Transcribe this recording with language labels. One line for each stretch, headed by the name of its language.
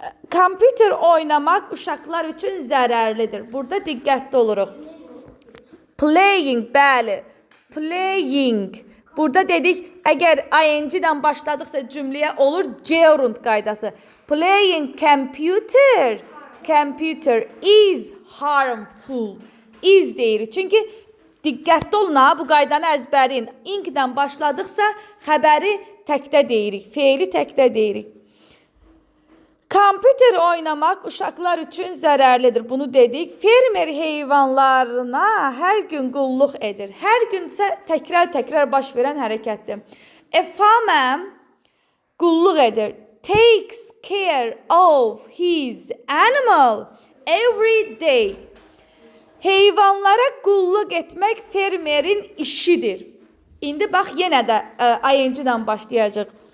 Azerbaijani: Kompüter oynamaq uşaqlar üçün zərərlidir. Burada diqqətli oluruq. Playing, bəli. Playing. Burada dedik, əgər ing-dən başladıqsa cümləyə olur gerund qaydası.
English: Playing computer is harmful.
Azerbaijani: Is deyirik. Çünki diqqətli olun ha, bu qaydanı əzbərin. İng-dən başladıqsa xəbəri təkdə deyirik. Feili təkdə deyirik. Kompüter oynamaq uşaqlar üçün zərərlidir. Bunu dedik. Fermer heyvanlarına hər gün qulluq edir. Hər gün isə təkrar baş verən hərəkətdir.
English: A farmer
Azerbaijani: qulluq edir.
English: takes care of his animal every day.
Azerbaijani: Heyvanlara qulluq etmək fermerin işidir. İndi bax yenə də ing ilə başlayacaq.